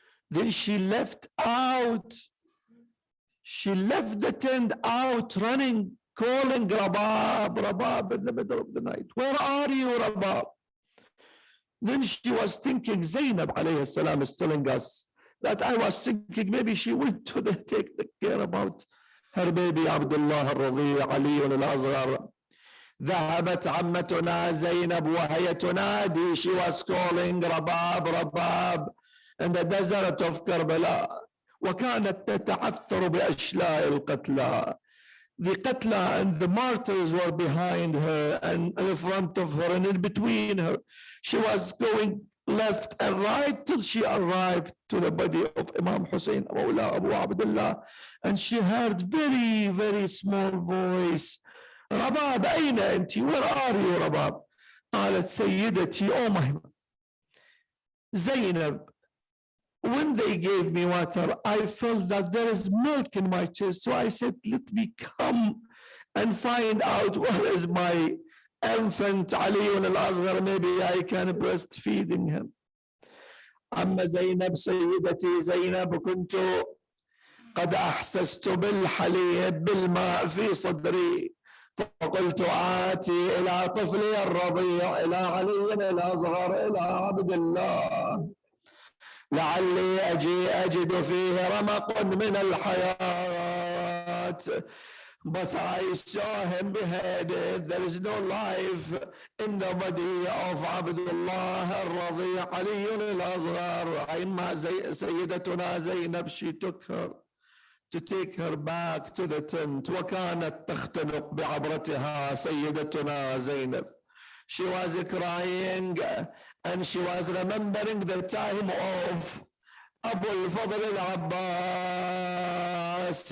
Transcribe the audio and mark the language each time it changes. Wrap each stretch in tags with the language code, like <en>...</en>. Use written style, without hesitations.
<en>Then she left out. She left the tent out, running, calling Rabab in the middle of the night. Where are you, Rabab? Then she was thinking, Zainab alayhi salam is telling us that I was thinking maybe she went to take the care about her baby Abdullah al-Radhi Ali al-Azhar.</en> <ar>ذهبت عمتنا زينب وهي تنادي.</ar> <en>She was calling رباب رباب in the desert of Karbala.</en> <ar>وكانت تتعثر بأشلاء القتلى.</ar> <en>The qatla and the martyrs were behind her and in front of her and in between her. She was going left and right till she arrived to the body of Imam Hussein Mawla Abu Abdullah, and she heard very, very small voice, Rabab,</en> <ar>أين أنت?</ar> <en>Where are you, Rabab?</en> <ar>قالت سيدتي,</ar> <en>oh my Zainab, when they gave me water, I felt that there is milk in my chest. So I said, let me come and find out where is my infant Ali al-Azhar. Maybe I can breastfeeding him.</en> <ar>أما زينب سيدتي زينب كنت قد أحسست بالحليب بالماء في صدري فقلت آتي إلى طفلي الرضيع إلى علي الأصغر إلى عبد الله لعلي أجد فيه رمق من الحياة.</ar> <en>But I saw him beheaded. There is no life in the body of Abdullah al-Radhi Ali al-Azhar. Sayyidatuna Zainab, she took her to take her back to the tent.</en> <ar>وكانت تختنق بعبرتها سيدتنا Zainab.</ar> <en>She was crying and she was remembering the time of Abu al-Fadl al-Abbas.</en>